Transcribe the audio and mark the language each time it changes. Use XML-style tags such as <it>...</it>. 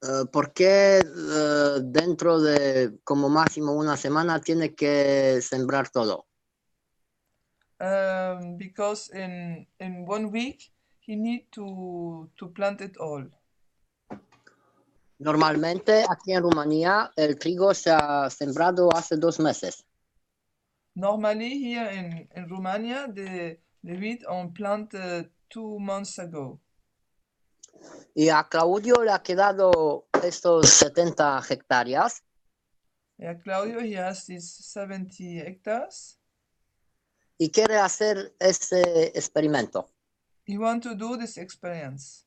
<es>¿Por qué dentro de como máximo una semana tiene que sembrar todo?</es> <en>Because in 1 week he need to plant it all.</en> <es>Normalmente aquí en Rumanía el trigo se ha sembrado hace 2 meses.</es> <en>Normally here in Romania the wheat on planted 2 months ago.</en> <es>Y a Claudio le ha quedado estos 70 hectáreas.</es> <en>Claudio, he has these 70 hectares.</en> <es>Y quiere hacer ese experimento.</es> <en>He want to do this experiment.</en>